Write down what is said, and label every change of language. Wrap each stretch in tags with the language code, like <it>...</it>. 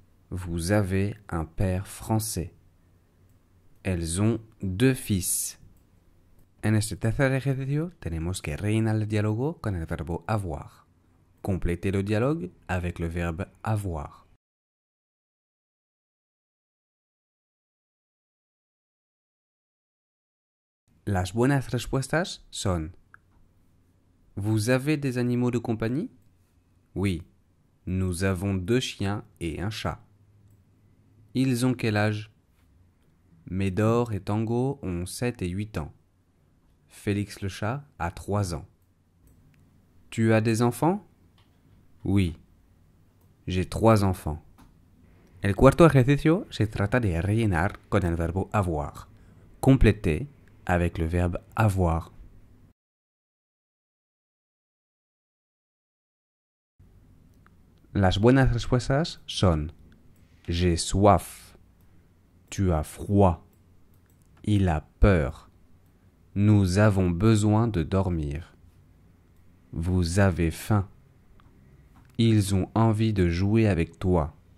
<fr>Vous avez un père français. Elles ont 2 fils.</fr> <es>En este tercer ejercicio tenemos que rellenar el diálogo con el verbo avoir.</es> <fr>Complétez le dialogue avec le verbe avoir.</fr> <es>Las buenas respuestas son:</es> <fr>vous avez des animaux de compagnie? Oui, nous avons 2 chiens et un chat. Ils ont quel âge? Médor et Tango ont 7 et 8 ans. Félix le chat a 3 ans. Tu as des enfants? Oui, j'ai 3 enfants.</fr> <es>El cuarto ejercicio se trata de rellenar con el verbo avoir.</es> <fr>Compléter avec le verbe avoir.</fr> <es>Las buenas respuestas son:</es> <fr>j'ai soif. Tu as froid. Il a peur. Nous avons besoin de dormir. Vous avez faim. Ils ont envie de jouer avec toi.</fr>